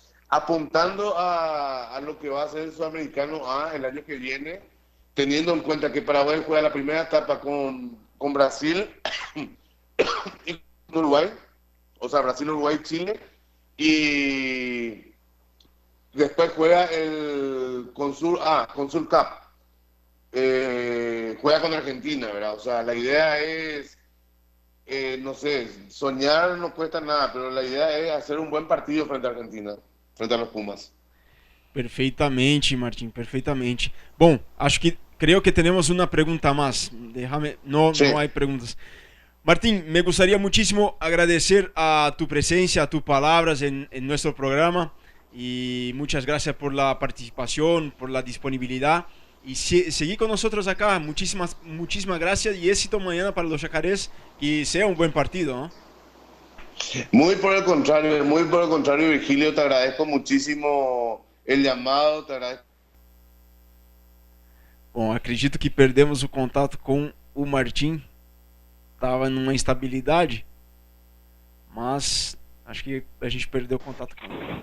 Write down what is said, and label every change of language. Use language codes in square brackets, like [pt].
[es] apuntando a lo que va a ser el Sudamericano el año que viene, teniendo en cuenta que Paraguay juega la primera etapa con Brasil y con Uruguay, o sea, Brasil, Uruguay, Chile, y después juega el Consul Cup, juega con Argentina, ¿verdad? O sea, la idea es, no sé, soñar no cuesta nada, pero la idea es hacer un buen partido frente a Argentina, frente a los Pumas. [pt] Perfeitamente, Martín, perfeitamente. [es] Bom, creo que tenemos una pregunta más. No hay preguntas. Martín, me gustaría muchísimo agradecer a tu presencia, a tus palabras en nuestro programa, y muchas gracias por la participación, por la disponibilidad, y seguí con nosotros acá. Muchísimas gracias y éxito mañana para los Yacarés, y sea un buen partido, ¿no? Muy por el contrario, Virgilio, te agradezco muchísimo el llamado, te agradezco. [pt] Bom, acredito que perdemos o contato com o Martim, estava numa instabilidade, mas acho que a gente perdeu o contato com ele.